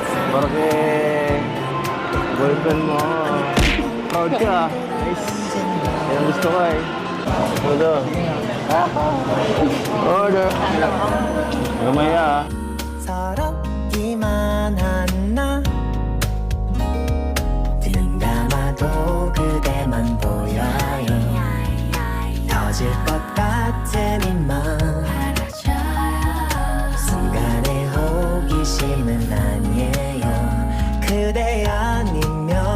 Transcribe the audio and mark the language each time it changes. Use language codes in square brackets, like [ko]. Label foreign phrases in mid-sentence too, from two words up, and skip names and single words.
[tl] Porque boyfriend mo, proud ka. Nice. Yan ang gusto ko eh. Order. Order. Lumaya ah. [ko] 서럽기만 한 나 눈 감아도 그대만 보여요 터질 것 같은 이맘 순간의 호기심은 아니에요 그대 아니면